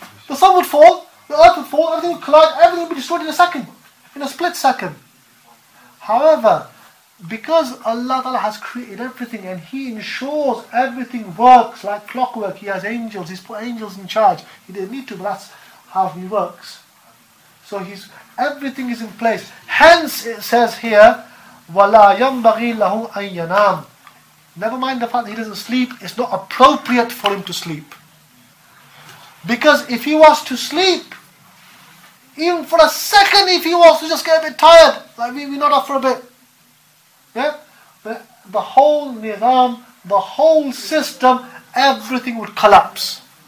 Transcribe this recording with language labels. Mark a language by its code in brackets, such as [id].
[en] The sun would fall, the earth would fall, everything would collide, everything would be destroyed in a split second. However, because Allah Ta'ala has created everything and He ensures everything works like clockwork, He has angels, He's put angels in charge. He didn't need to, but that's how He works. So everything is in place. Hence it says here, [ar] وَلَا يَنْبَغِي لَهُ أَن يَنَامْ. [en] Never mind the fact that he doesn't sleep, it's not appropriate for him to sleep. Because if he was to sleep, even for a second, if he was to just get a bit tired, like we nod off for a bit, yeah, the whole nizam, the whole system, everything would collapse.